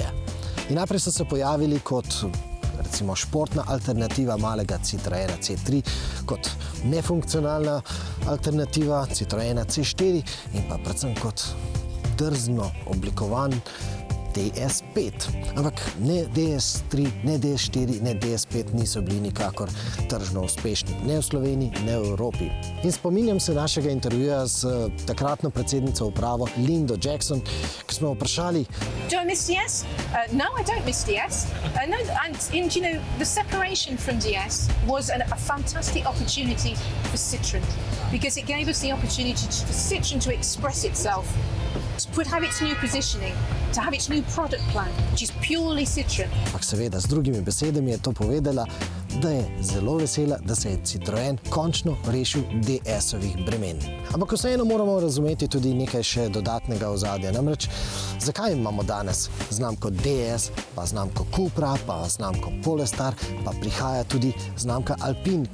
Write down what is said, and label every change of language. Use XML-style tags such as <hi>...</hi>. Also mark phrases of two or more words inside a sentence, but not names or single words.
<sl>In najprej so se pojavili kot recimo športna alternativa malega Citroena C3, kot nefunkcionalna alternativa Citroena C4 in pa predvsem kot drzno oblikovan DS5. Ampak ne DS3, ne DS4, ne DS5 niso bili nikakor tržno uspešni, ne v Sloveniji, ne v Evropi. In spominjam se našega intervjuja z takratno predsednico upravo Lindo Jackson, ki smo vprašali:</sl> <en>Do I miss DS? No, I don't miss DS. No, and you know, the separation from DS was a fantastic opportunity for Citroën, because it gave us the opportunity for Citroën to express itself, to have its new positioning, to have its new product plan, which is purely Citroën.</en> <sl>Ampak seveda, z drugimi besedami je to povedala, da je zelo vesela, da se je Citroën končno rešil DS-ovih bremen. Ampak vseeno moramo razumeti tudi nekaj še dodatnega ozadja. Namreč, zakaj imamo danes znamko DS, pa znamko Cupra, pa znamko Polestar, pa prihaja tudi znamka Alpine?</sl>